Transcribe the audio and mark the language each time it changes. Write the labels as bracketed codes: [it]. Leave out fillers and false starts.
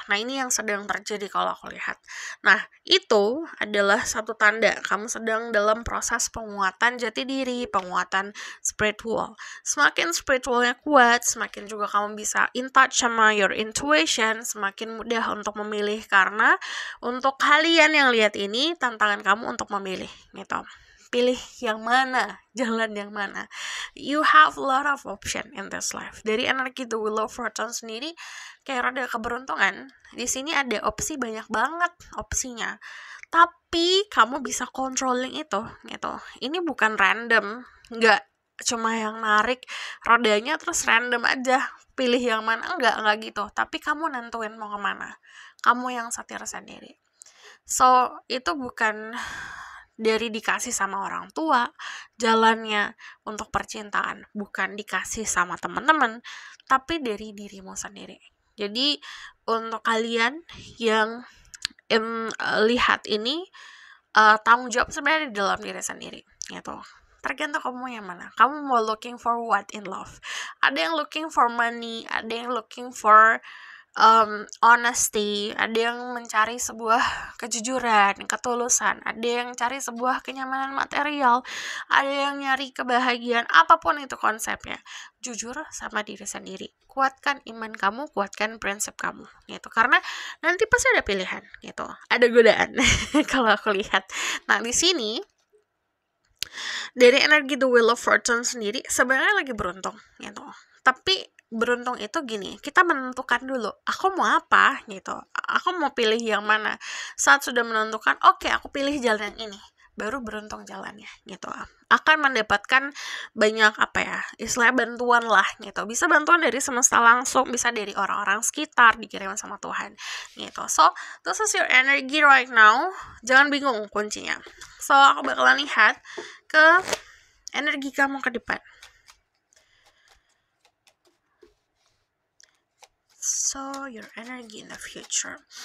[id] Nah, ini yang sedang terjadi kalau aku lihat. Nah, itu adalah satu tanda kamu sedang dalam proses penguatan jati diri, penguatan spiritual. Semakin spiritualnya kuat, semakin juga kamu bisa [en] in touch [id] sama [en] your intuition, [id] semakin mudah untuk memilih, karena untuk kalian yang lihat ini tantangan kamu untuk memilih gitu. Pilih yang mana, jalan yang mana. [en] You have a lot of option in this life. [id] Dari energi The Wheel of Fortune sendiri kayak rada keberuntungan. Di sini ada opsi, banyak banget opsinya. Tapi kamu bisa controlling itu gitu. Ini bukan random, nggak cuma yang narik rodanya terus random aja pilih yang mana, enggak gitu. Tapi kamu nentuin mau kemana. Kamu yang setir sendiri. So, itu bukan dari dikasih sama orang tua jalannya untuk percintaan, bukan dikasih sama teman-teman, tapi dari dirimu sendiri. Jadi untuk kalian yang lihat ini, tanggung jawab sebenarnya di dalam diri sendiri gitu. Tergantung kamu yang mana. Kamu mau [en] looking for what in love? [id] Ada yang [en] looking for money, [id] ada yang [en] looking for honesty, [id] ada yang mencari sebuah kejujuran, ketulusan, ada yang cari sebuah kenyamanan material, ada yang nyari kebahagiaan, apapun itu konsepnya. Jujur sama diri sendiri, kuatkan iman kamu, kuatkan prinsip kamu gitu, karena nanti pasti ada pilihan gitu, ada godaan kalau aku lihat. Nah, di sini dari energi The Wheel of Fortune sendiri sebenarnya lagi beruntung gitu, tapi beruntung itu gini, kita menentukan dulu, aku mau apa gitu, aku mau pilih yang mana. Saat sudah menentukan, oke, aku pilih jalan yang ini, baru beruntung jalannya gitu. Akan mendapatkan banyak istilahnya bantuan lah gitu. Bisa bantuan dari semesta langsung, bisa dari orang-orang sekitar, dikirim sama Tuhan gitu. [en] So, this is your energy right now. [id] Jangan bingung kuncinya. So, aku bakalan lihat ke energi kamu ke depan. [en] So, your energy in the future.